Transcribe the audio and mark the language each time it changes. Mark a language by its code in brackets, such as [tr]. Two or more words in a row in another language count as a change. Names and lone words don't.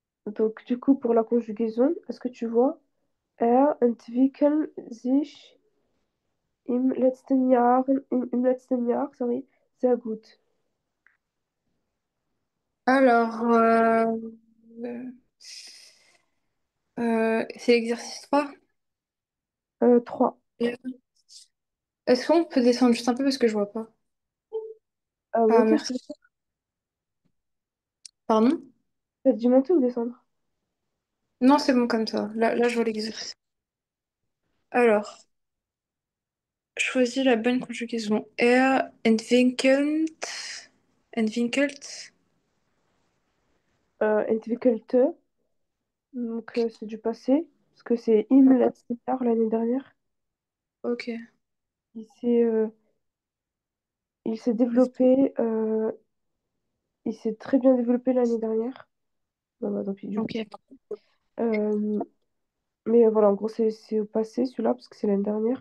[fr] Donc, du coup, pour la conjugaison, est-ce que tu vois? [de] Entwickeln sich im letzten Jahr, sorry, sehr gut. [fr] Alors, c'est l'exercice 3. 3. Est-ce qu'on peut descendre juste un peu parce que je vois pas? Ah, Monter ou merci. descendre? Pardon? T'as dit monter ou descendre? Non, c'est bon comme ça. Là, je vois l'exercice. Alors, choisis la bonne conjugaison. [de] Entwickelt. Entwickelte, [fr] donc c'est du passé, parce que c'est [de] im letzten Jahr [fr] l'année dernière. Ok. Il s'est euh, il s'est développé, il s'est très bien développé l'année dernière. Non, bah, tant pis, du coup. Ok. Euh, mais voilà, en gros, c'est au passé celui-là, parce que c'est l'année dernière.